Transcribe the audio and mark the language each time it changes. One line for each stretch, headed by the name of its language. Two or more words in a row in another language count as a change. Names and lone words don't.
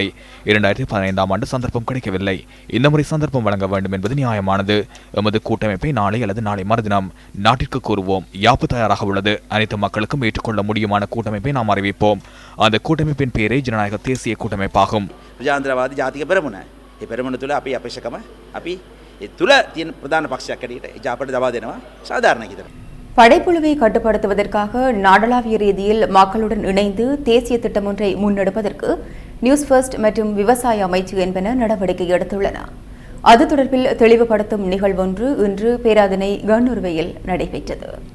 Tamil: 2015ஆம் ஆண்டு சந்தர்ப்பம் கிடைக்கவில்லை. இந்த முறை சந்தர்ப்பம் வழங்க வேண்டும் என்பது நியாயமானது. எமது கூட்டமைப்பை நாளை அல்லது நாளை மறுதினம் நாட்டிற்கு கூறுவோம். யாப்பு தயாராக உள்ளது. அனைத்து மக்களுக்கும் ஏற்றுக்கொள்ள முடியுமான கூட்டமைப்பை நாம் அறிவிப்போம். அந்த கூட்டமைப்பின் பெயரை ஜனநாயக தேசிய கூட்டமைப்பாகும்.
Sinhala: ප්‍රජාතන්ත්‍රවාදී ජාතික පෙරමුණ. ඒ පෙරමුණ තුළ අපි අපේක්ෂකම අපි ඒ තුළ තියෙන ප්‍රධාන පක්ෂයක් ඇටියට ඒ ජාපට දබා දෙනවා සාධාරණයි කියලා.
Tamil: படைப்புழுவை கட்டுப்படுத்துவதற்காக நாடளாவிய ரீதியில் மக்களுடன் இணைந்து தேசிய திட்டம் ஒன்றை முன்னெடுப்பதற்கு நியூஸ் ஃபர்ஸ்ட் மற்றும் விவசாய அமைச்சு என்பன நடவடிக்கை எடுத்துள்ளன. அது தொடர்பில் தெளிவுபடுத்தும் நிகழ்வொன்று இன்று பேராதனை கண்ணுருவையில் நடைபெற்றது.